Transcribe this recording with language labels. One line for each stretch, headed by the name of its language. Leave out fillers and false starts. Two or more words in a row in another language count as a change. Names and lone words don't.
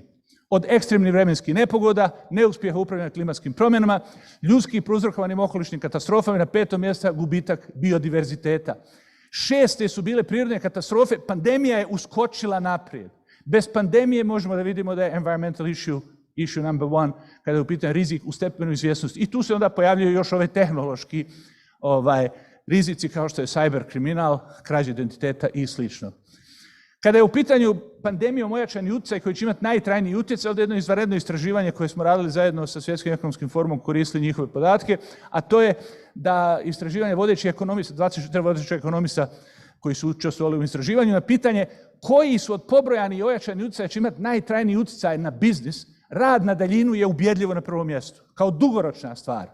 Bosnian: Od ekstremnih vremenskih nepogoda, neuspjeha upravljanja klimatskim promjenama, ljudski prouzrokovanim okolišnim katastrofama i na 5. mjestu gubitak biodiverziteta. 6. su bile prirodne katastrofe, pandemija je uskočila naprijed. Bez pandemije možemo da vidimo da je
English: environmental issue number 1,
Bosnian: kada je u pitanju rizik u stepenu izvjesnosti. I tu se onda pojavljaju još ove tehnološki rizici kao što je cyber kriminal, krađa identiteta i slično. Kada je u pitanju pandemijom ojačani utjecaj koji će imati najtrajniji utjecaj, ovdje je jedno izvanredno istraživanje koje smo radili zajedno sa Svjetskim ekonomskim forumom, koristili njihove podatke, a to je da istraživanje vodećih ekonomista, 24 vodećih ekonomista koji su učestvovali u istraživanju, na pitanje koji su od pobrojani i ojačani utjecaj će imati najtrajniji utjecaj na biznis, rad na daljinu je ubjedljivo na prvom mjestu, kao dugoročna stvar.